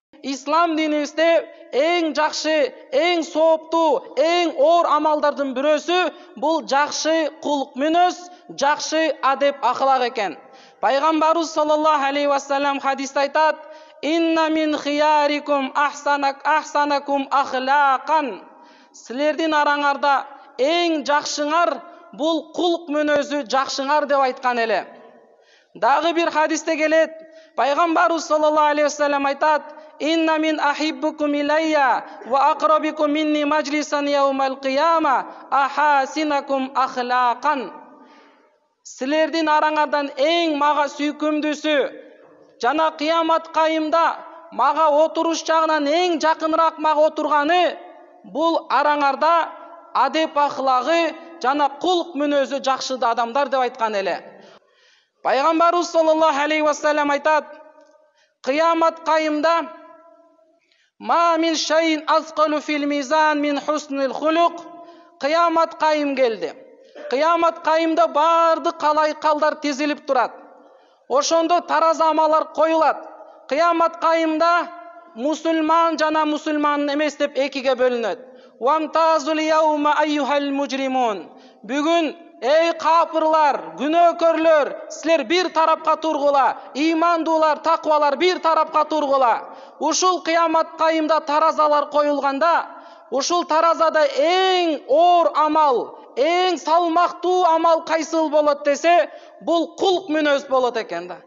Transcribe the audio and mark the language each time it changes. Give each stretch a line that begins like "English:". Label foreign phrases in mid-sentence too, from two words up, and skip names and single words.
Kyrgyz: ислам динибизде эң жакшы, эң сооптуу, эң оор амалдардын бирөөсү бул жакшы кулк мүнөз, жакшы адеп ахлак экен.
Arabic: Пайгамбарыбыз صلى الله عليه وسلم
Kyrgyz: хадисте айтат:
Arabic: "إن من خياركم أحسنكم أخلاقا."
Kyrgyz: Силердин араңарда эң жакшыңар бул кулк мүнөзү жакшыңар деп айткан эле. Дагы бир хадисте келет, Пайгамбарыбыз
Arabic: صلى الله عليه وسلم айтат: "إن من أحبكم إلي وأقربكم مني مجلسا يوم القيامة أحاسنكم أخلاقا."
Kyrgyz: Силердин араңардан эң мага сүйкүмдүүсү жана кыямат кайымда мага отуруш жагынан эң жакыныраак мага отурганы бул араңарда адеп ахлагы жана кулк мүнөзү жакшы адамдар деп айткан эле.
Arabic: Пайгамбарыбыз صلى الله عليه وسلم
Kyrgyz: айтат: "Кыямат кайымда
Arabic: ما من شيء أثقل في الميزان من حسن الخلق."
Kyrgyz: Кыямат кайым келди. Кыямат кайымда бардык калайкалдар тизилип турат. Ошондо тараза амалар коюлат. Кыямат кайымда мусулман жана мусулман эмес деп экиге бөлүнөт.
Arabic: "وامتازوا اليوم أيها المجرمون."
Kyrgyz: Бүгүн эй капырлар, күнөөкөрлөр, силер бир тарапка тургула, имандуулар, таквалар бир тарапка тургула. Ушул кыямат кайымда таразалар коюлганда, ушул таразада эң оор амал, эң салмактуу амал кайсыл болот десе, бул кулк мүнөз болот экен да.